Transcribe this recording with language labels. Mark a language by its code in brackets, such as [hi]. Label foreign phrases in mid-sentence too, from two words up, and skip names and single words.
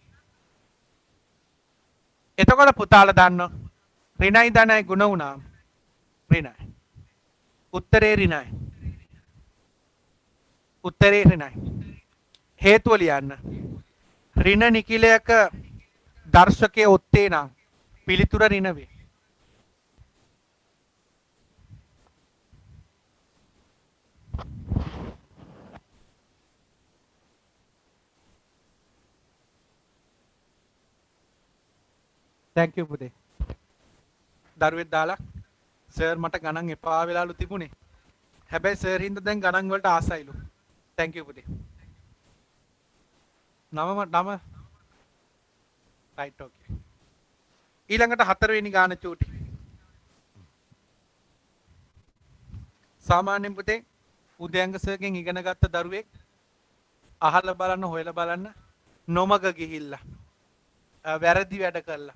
[si] එතකොට පුතාලා දන්නෝ ඍණයි ධනයි ගුණ වුණාම ඍණයි. උත්තරේ ඍණයි. උත්තරේ ඍණයි. හේතුව ලියන්න. ඍණ නිකිලයක දර්ශකයේ ඔත්තේ නම් පිළිතුර ඍණ වේ. [en] thank you [si] පුතේ. දරුවෙක් දාලා සර් මට ගණන් එපා වෙලාලු තිබුණේ. හැබැයි සර් හින්දා දැන් ගණන් වලට ආසයිලු. [en] thank you [si] පුතේ. නම [en] right okay. [si] ඊළඟට 4 වෙනි ගාන චූටි. සාමාන්‍යයෙන් පුතේ උදයංග සර්ගෙන් ඉගෙන ගත්ත දරුවෙක් අහලා බලන්න හොයලා බලන්න නොමග ගිහිල්ලා වැරදි වැඩ කළා.